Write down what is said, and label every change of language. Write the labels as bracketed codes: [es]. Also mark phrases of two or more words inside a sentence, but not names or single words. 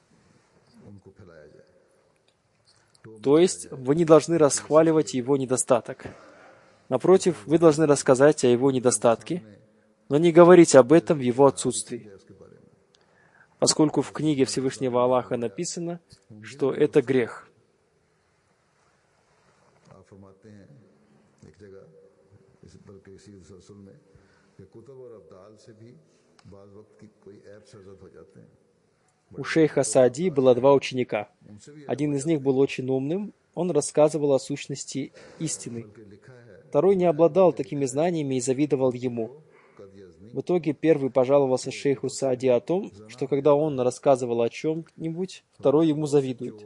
[ru] То есть, вы не должны расхваливать его недостаток. Напротив, вы должны рассказать о его недостатке, но не говорить об этом в его отсутствии. поскольку в книге Всевышнего Аллаха написано, что это грех. [ur] آپ فرماتے ہیں ایک جگہ بلکہ اسی رسول میں کہ قطب اور ابدال سے بھی بعض وقت کی کوئی عیب سرزد ہو جاتے ہیں. [ru] У шейха Саади было два ученика. Один из них был очень умным, он рассказывал о сущности истины. Второй не обладал такими знаниями и завидовал ему. В итоге первый пожаловался шейху Саади о том, что когда он рассказывал о чем-нибудь, второй ему завидует.